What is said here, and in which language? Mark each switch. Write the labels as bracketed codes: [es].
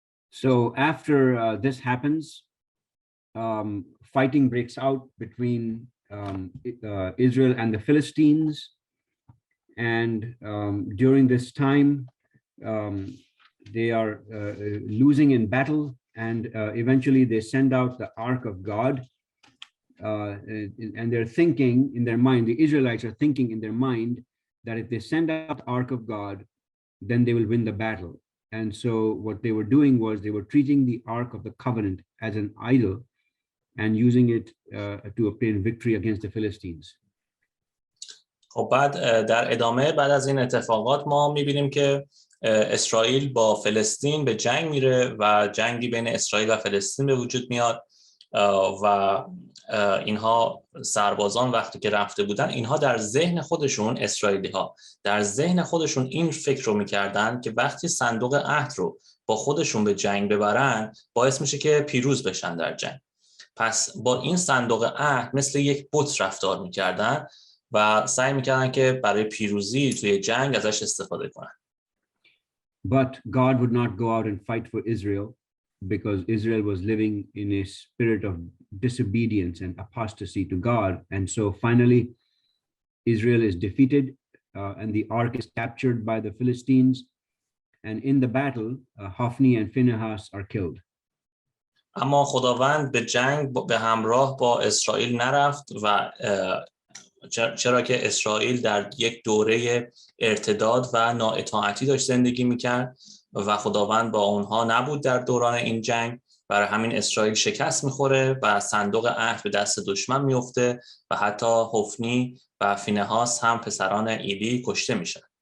[en] So after this happens, fighting breaks out between Israel and the Philistines, and during this time they are losing in battle, and eventually they send out the Ark of God, and they're thinking in their mind, the Israelites are thinking in their mind that if they send out the Ark of God, then they will win the battle. And so what they were doing was they were treating the Ark of the Covenant as an idol and using it to obtain victory against the Philistines. [fa] خب بعد در ادامه بعد از این اتفاقات ما میبینیم که اسرائیل با فلسطین به جنگ میره و جنگی بین اسرائیل و فلسطین به وجود میاد و اینها سربازان وقتی که رفته بودن اینها در ذهن خودشون اسرائیلی ها در ذهن خودشون این فکر رو میکردن که وقتی صندوق عهد رو با خودشون به جنگ ببرن باعث میشه که پیروز بشن در جنگ. پس با این صندوق عهد مثل یک بت رفتار میکردن و سعی میکردن که برای پیروزی توی جنگ ازش استفاده کنن. [en] But God would not go out and fight for Israel because Israel was living in a spirit of disobedience and apostasy to God. And so finally, Israel is defeated and the ark is captured by the Philistines. And in the battle, Hophni and Phinehas are killed. [fa] اما خداوند به جنگ به همراه با اسرائیل نرفت و چرا که اسرائیل در یک دوره ارتداد و نااطاعتی داشت زندگی میکرد و خداوند با اونها نبود در دوران این جنگ، برای همین اسرائیل شکست میخوره و صندوق عهد به دست دشمن میفته و حتی هوفنی و فینهاس هم پسران ایلی کشته میشن.